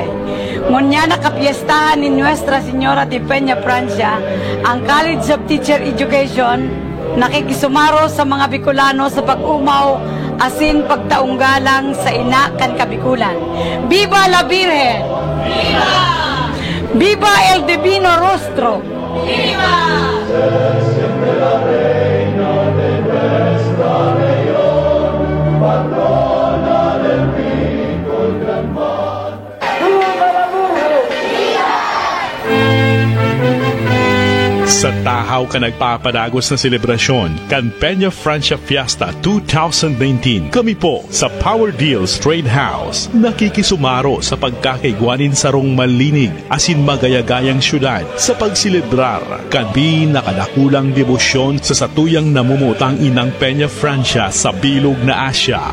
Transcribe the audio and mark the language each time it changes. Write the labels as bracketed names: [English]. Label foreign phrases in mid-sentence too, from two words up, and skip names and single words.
[Bikol] Ngunya nakapiestahan ni Nuestra Señora de Peñafrancia ang College of Teacher Education, nakikisumaro sa mga Bicolano sa pag-umaw asin pagtaong galang sa ina kan Kabikulan. [Spanish] Viva la Virgen! Viva! Viva el Divino Rostro! Viva! [Bikol] Sa tahaw ka nagpapadagos na selebrasyon kan Peñafrancia Fiesta 2019, kami po sa Power Deals Trade House nakikisumaro sa pagkakaigwanin sarong malinig asin magayagayang syudad sa pagsilebrar kan pinakadakulang debosyon sa satuyang namumutang inang Peñafrancia sa bilog na Asya.